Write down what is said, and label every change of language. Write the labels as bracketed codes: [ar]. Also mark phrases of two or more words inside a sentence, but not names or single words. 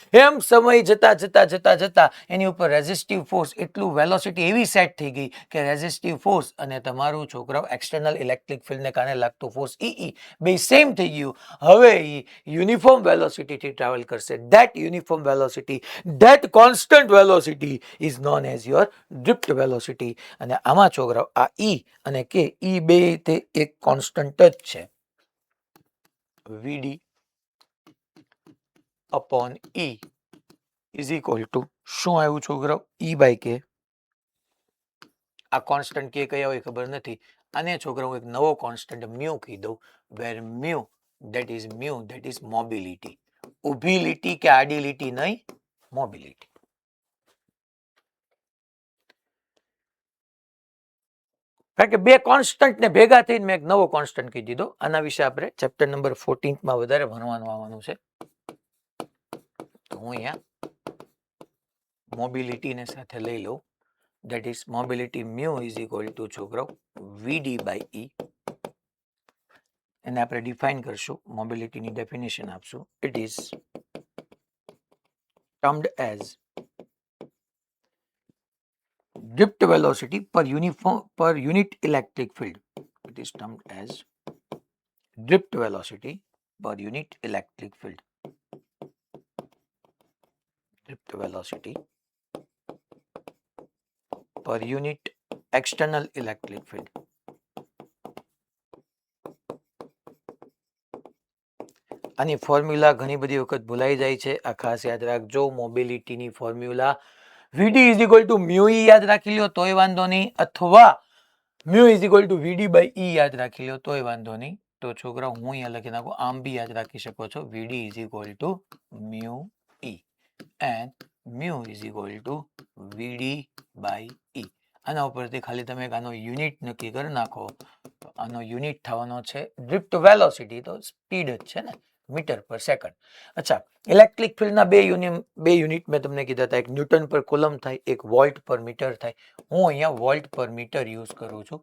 [gu] એમ સમય જતા એની ઉપર [en] resistive force, [gu] એટલું વેલોસિટી એવી સેટ થઈ ગઈ કે [en] resistive force [gu] અને તમારું છોકરાઓ [en] external electric [gu] ફિલ્ડને કારણે લાગતું ફોર્સ E બે સેમ થઈ ગયું. હવે એ [en] uniform velocityથી travel [gu] કરશે. [en] that uniform velocity, that constant velocity is known as your drift velocity. [gu] અને આમાં છોકરાઓ આ E અને K, E બે તે એક કોન્સ્ટન્ટ જ છે. [en] Vd upon E is equal to [gu] શું આવ્યું છોકરાઓ [en] E by K. [gu] આ કોન્સ્ટન્ટ કે કયા હોય ખબર નથી. આને છોકરાઓ એક નવો કોન્સ્ટન્ટ મ્યુ કહી દઉં, [en] where mu that is mobility. [gu] ઊભી લીટી કે આડી લીટી નહીં, મોબિલિટી. કારણ કે બે કોન્સ્ટન્ટ ને ભેગા થઈને મેં એક નવો કોન્સ્ટન્ટ કહી દીધો. આના વિશે આપણે [en] chapter number 14 [gu] માં વધારે ભણવાનું આવવાનું છે. તો હું અહીંયા મોબિલિટી ને સાથે લઈ લઉં. [en] that is mobility mu is equal to છોકરાઓ vd by e. [gu] એને આપણે ડિફાઇન કરશું, મોબિલિટીની ડેફિનેશન આપશું. [en] it is termed as drift velocity per unit electric field. It is termed as drift velocity per unit electric field. Drift velocity per unit external electric field. [gu] આની ફોર્મ્યુલા ઘણી બધી વખત ભૂલાઈ જાય છે. આ ખાસ યાદ રાખજો. મોબિલિટીની ફોર્મ્યુલા [en] vd is equal to mu e [gu] યાદ રાખી લ્યો તોય વાંધો નહીં, અથવા [en] mu is equal to vd by e [gu] યાદ રાખી લ્યો તોય વાંધો નહીં. તો છોકરા હું અહીંયા લખી નાખું, આમ બી યાદ રાખી શકો છો. [en] vd is equal to mu e and mu is equal to vd by e. [gu] આના ઉપરથી ખાલી તમે આનો યુનિટ નક્કી કરી નાખો. તો આનો યુનિટ થવાનો છે [en] drift velocity, [gu] તો સ્પીડ જ છે ને, [en] metre per second. [gu] અચ્છા, ઇલેક્ટ્રિક ફિલ્ડના બે યુનિટ મેં તમને કીધા હતા. એક [en] newton per coulomb [gu] થાય, એક [en] volt per metre [gu] થાય. હું અહીંયા [en] volt per metre use [gu] કરું છું.